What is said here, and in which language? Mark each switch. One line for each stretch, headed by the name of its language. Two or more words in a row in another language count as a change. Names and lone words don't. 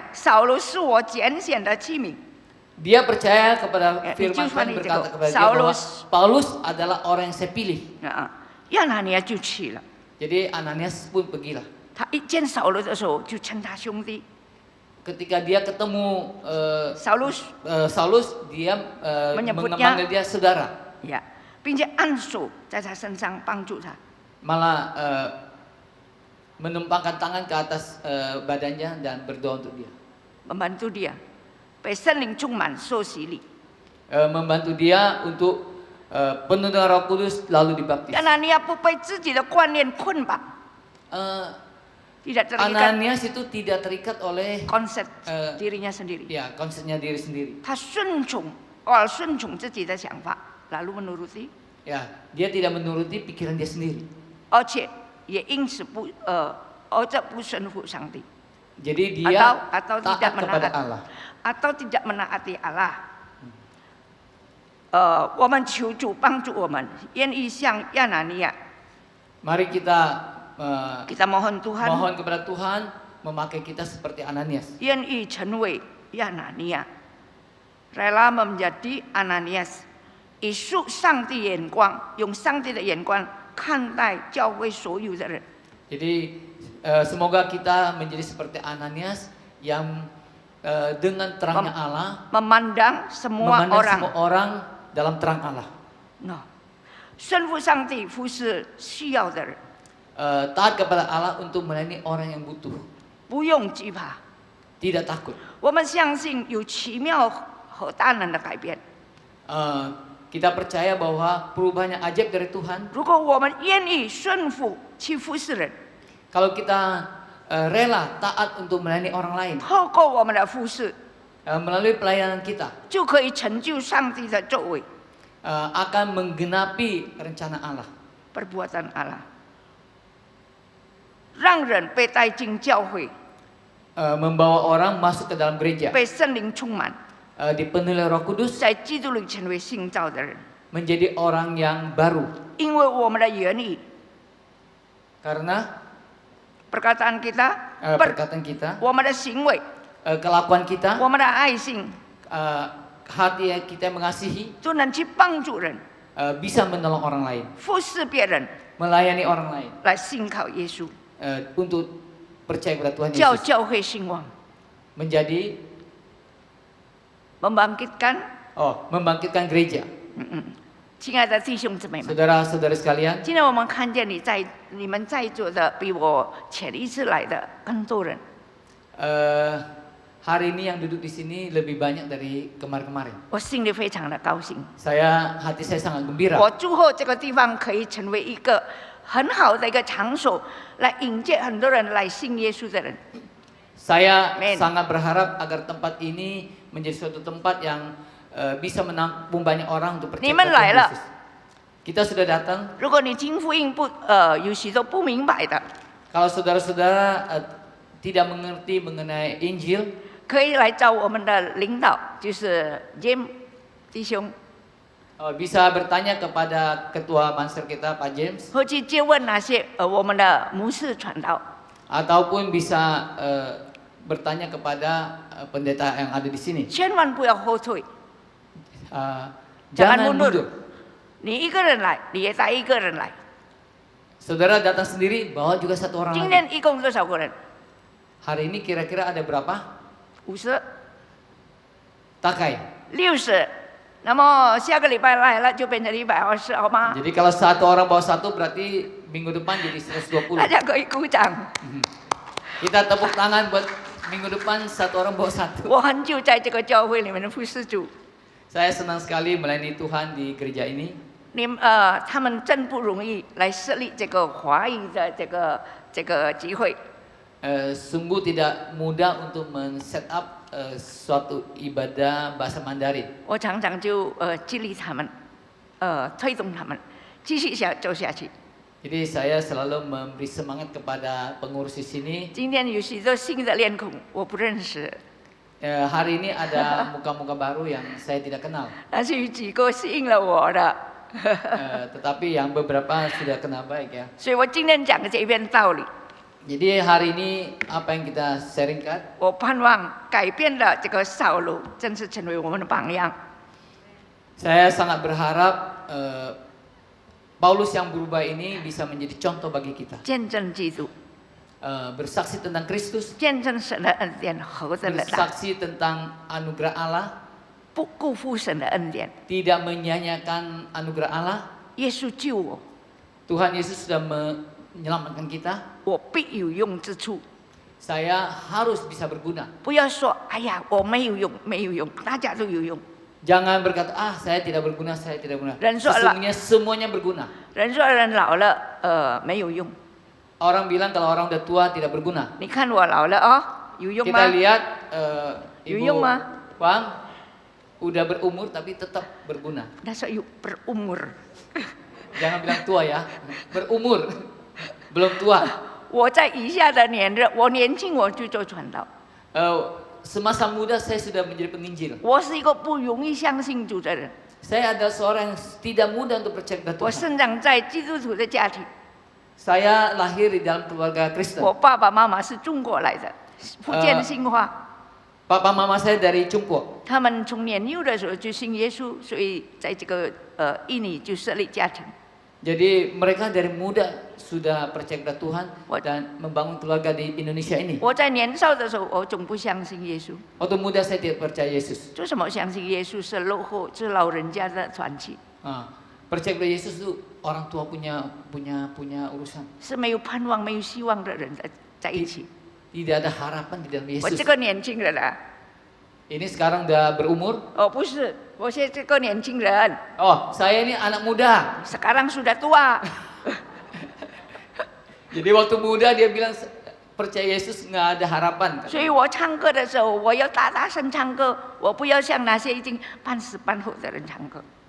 Chinese: Saulus 是我拣选的器皿。
Indonesian: dia percaya kepada Ya, firman dicuman Tuhan itu, berkata kepada dia bahwa Saulus. Paulus adalah orang yang saya pilih.
Chinese: 亚拿尼亚就去了。
Indonesian: Jadi Ananias pun pergilah.
Chinese: 他一见扫罗的时候，就称他兄弟。
Indonesian: Ketika dia ketemu Saulus Saulus, dia Menyebutnya- memanggil dia saudara.
Chinese: 呀，并且按手在他身上帮助他。
Indonesian: Malah menumpangkan tangan ke atas badannya dan berdoa untuk dia. membantu dia
Chinese: 被圣灵充满受洗礼。
Indonesian: Membantu dia untuk penuh dengan Roh Kudus lalu dibaptis.
Chinese: 亚拿尼亚不被自己的观念捆绑，
Indonesian: tidak terikat Ananias itu tidak terikat oleh konsep dirinya sendiri. ya konsepnya diri sendiri.
Chinese: 他顺从自己的想法 ，
Indonesian: lalu menuruti， Ya, dia tidak menuruti pikiran dia sendiri.
Chinese: 而且也因此不顺服上帝，
Indonesian: Jadi dia atau taat tidak kepada menaat Allah. atau tidak menaati Allah。
Chinese: 我们求主帮助我们，愿意像亚拿尼亚，
Indonesian: Mari kita kita mohon Tuhan mohon kepada Tuhan memakai kita seperti Ananias.
Chinese: 愿意成为亚拿尼亚 ，
Indonesian: rela menjadi Ananias，
Chinese: 以上帝眼光，用上帝的眼光看待教会所有的人。
Indonesian: Jadi semoga kita menjadi seperti Ananias yang dengan terangnya Allah memandang semua memandang orang semua orang dalam terang Allah.
Chinese: no，顺服上帝，服侍需要的人，
Indonesian: Taat kepada Allah untuk melayani orang yang butuh.
Chinese: 不用惧怕。
Indonesian: Tidak takut.
Chinese: 我们相信有奇妙和大能的改变。
Indonesian: Kita percaya bahwa perubahannya ajaib dari Tuhan.
Chinese: 如果我们愿意顺服去服侍人，
Indonesian: Kalau kita rela taat untuk melayani orang lain
Chinese: 透过我们的服侍，
Indonesian: melalui pelayanan kita
Chinese: 就可以成就上帝的作为。
Indonesian: akan menggenapi rencana Allah. perbuatan Allah，
Chinese: 让人被带进教会，
Indonesian: membawa orang masuk ke dalam gereja,
Chinese: 被圣灵充满，
Indonesian: dipenuhi oleh Roh Kudus,
Chinese: 在基督里成为新造的人。
Indonesian: menjadi orang yang baru.
Chinese: 因为我们的言语、
Indonesian: Karena perkataan kita、 perkataan kita,
Chinese: 我们的行为、
Indonesian: kelakuan kita,
Chinese: 我们的爱心，
Indonesian: hati yang kita mengasihi,
Chinese: 就能去帮助人，
Indonesian: bisa menolong orang lain,
Chinese: 服侍别人，
Indonesian: melayani orang lain,
Chinese: 来信靠耶稣，
Indonesian: untuk percaya kepada Tuhan
Chinese: 叫
Indonesian: Yesus,
Chinese: 教会兴旺，
Indonesian: menjadi membangkitkan gereja.
Chinese: 亲爱的弟兄姊妹们，
Indonesian: Saudara-saudara sekalian,
Chinese: 今天我们看见你们在座的比我前一次来的更多人，
Indonesian: hari ini yang duduk di sini lebih banyak dari kemarin-kemarin.
Chinese: 我心里非常的高兴。
Indonesian: Hati saya sangat gembira.
Chinese: 我祝贺这个地方可以成为一个很好的一个场所，来迎接很多人来信耶稣的人。
Indonesian: Saya Amen. sangat berharap agar tempat ini menjadi suatu tempat yang bisa menampung banyak orang untuk percaya
Chinese: 你们
Indonesian: kepada
Chinese: 来
Indonesian: Tuhan
Chinese: 了，
Indonesian: Yesus. Kita sudah datang.
Chinese: 如果你听福音有许多不明白的，
Indonesian: Kalau saudara-saudara tidak mengerti mengenai Injil,
Chinese: 可以来找我们的领导，就是 James 弟兄，
Indonesian: bisa bertanya kepada ketua Manser kita Pak James,
Chinese: 或去接问那些我们的牧师传道。
Indonesian: ataupun bisa bertanya kepada pendeta yang ada di sini.
Chinese: 千万不要后退，
Indonesian: Jangan mundur. mundur.
Chinese: 你一个人来，你也带一个人来。
Indonesian: Saudara datang sendiri, bawa juga satu orang
Chinese: 今
Indonesian: lagi.
Chinese: 天一共多少个人？
Indonesian: Hari ini kira-kira ada berapa?
Chinese: 50、 Takai. 60。那么下个礼拜来了就变成120，好吗？
Indonesian: Jadi kalau satu orang bawa satu berarti minggu depan jadi 120.
Chinese: 大家可以鼓掌。
Indonesian: Kita tepuk tangan buat minggu depan satu orang bawa satu.
Chinese: 我很久在这个教会里面的服侍主，
Indonesian: Saya senang sekali melayani Tuhan di gereja ini.
Chinese: 他们真不容易来设立这个华语的这个集会。
Indonesian: Sungguh tidak mudah untuk men-set up suatu ibadah bahasa Mandarin.
Chinese: 我常常就激励他们，推动他们继续走下去。
Indonesian: Jadi saya selalu memberi semangat kepada pengurus di sini.
Chinese: 今天有许多新的脸孔，我不认识，
Indonesian: Hari ini ada muka-muka baru yang saya tidak kenal.
Chinese: 但是有几个吸引了我的，
Indonesian: Tetapi yang beberapa sudah kenal baik ya.
Chinese: 所以我今天讲的这一篇道理，
Indonesian: Jadi hari ini apa yang kita sharingkan,
Chinese: 我盼望改变了这个扫罗，真是成为我们的榜样。
Indonesian: saya sangat berharap Paulus yang berubah ini bisa menjadi contoh bagi kita.
Chinese: 见证基督，
Indonesian: Bersaksi tentang Kristus,
Chinese: 见证神的恩典何等的大，
Indonesian: bersaksi tentang anugerah Allah,
Chinese: 不辜负神的恩典。
Indonesian: tidak menyanyiakan anugerah Allah.
Chinese: 耶稣救我，
Indonesian: Tuhan Yesus sudah menyelamatkan kita.
Chinese: 我必有用之处。
Indonesian: Saya harus bisa berguna.
Chinese: 不要说，哎呀，我没有用，没有用，大家都有用。
Indonesian: Jangan berkata, saya tidak berguna, saya tidak berguna. Dan soal- Sesungguhnya semuanya berguna.
Chinese: 人说人老了，没有用。
Indonesian: Orang bilang kalau orang udah tua tidak berguna.
Chinese: 你看我老了哦，有用
Indonesian: Kita
Chinese: 吗？
Indonesian: lihat Yung Ibu mah. Wang udah berumur tapi tetap berguna.
Chinese: 那说有 berumur。
Indonesian: Jangan bilang tua ya, berumur, belum tua.
Chinese: 我在以下的年日，我年轻我就做传道。
Indonesian: Semasa muda saya sudah menjadi penginjil.
Chinese: 我是一个不容易相信主的人。
Indonesian: Saya adalah seorang yang tidak mudah untuk percaya kepada
Chinese: 我
Indonesian: Tuhan.
Chinese: 生长在基督徒的家庭，
Indonesian: Saya lahir di dalam keluarga Kristen.
Chinese: 我爸爸妈妈是中国来的，福建兴化。
Indonesian: Papa mama saya dari Cungkuo.
Chinese: 他们从年幼的时候就信耶稣，所以在这个印尼就设立家庭。
Indonesian: Jadi mereka dari muda sudah percaya kepada Tuhan
English: What?
Indonesian: dan membangun keluarga di Indonesia ini.
Chinese: 我在年少的时候，我总不相信耶稣。
Indonesian: Waktu muda saya tidak percaya Yesus.
Chinese: 为什么相信耶稣是落后，是老人家的传奇，
Indonesian: Percaya kepada Yesus itu orang tua punya urusan.
Chinese: 是没有盼望、没有希望的人在一起。
Indonesian: Tidak ada harapan di dalam
Chinese: 我
Indonesian: Yesus.
Chinese: 这个年轻人啊，
Indonesian: Ini sekarang udah berumur.
Chinese: 不是，我是这个年轻人，
Indonesian: Oh, saya ini anak muda. sekarang sudah tua。 Jadi waktu muda dia bilang percaya Yesus nggak ada harapan.
Chinese: 所以我唱歌的时候，我要大大声唱歌，我不要像那些已经半死半活的人唱歌。